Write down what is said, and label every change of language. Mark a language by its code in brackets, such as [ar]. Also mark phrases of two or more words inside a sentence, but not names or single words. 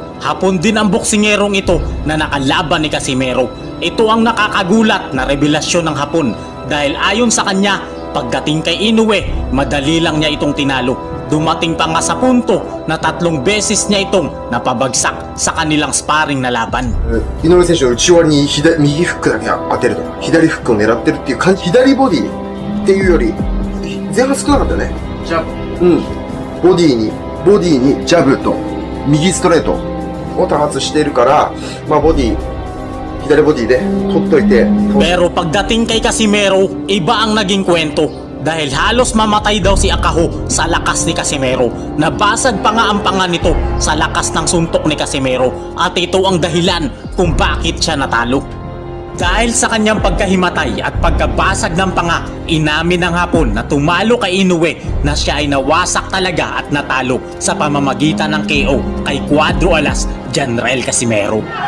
[tl] Hapon din ang boksingerong ito na nakalaban ni Casimero. Ito ang nakakagulat na revelasyon ng Hapon dahil ayon sa kanya, pagdating kay Inoue, madali lang niya itong tinalo. Dumating pa nga sa punto na 3 beses niya itong napabagsak sa kanilang sparring na laban. [ja] 井上選手は内割りに右フックだけ当てると、左フックを狙ってるっていう感じ、左ボディっていうより前半少なかったよね。ジャブ。うん。ボディにジャブと右ストレートを多発しているから、まあ左ボディで取っといて。 [tl] Pero pagdating kay Casimero, iba ang naging kwento. Dahil halos mamatay daw si Akaho sa lakas ni Casimero. Nabasag pa nga ang panga nito sa lakas ng suntok ni Casimero. At ito ang dahilan kung bakit siya natalo. Dahil sa kanyang pagkahimatay at pagkabasag ng panga, inamin ng Hapon na tumalo kay Inoue na siya ay nawasak talaga at natalo sa pamamagitan ng KO kay Cuadro Alas Janrael Casimero.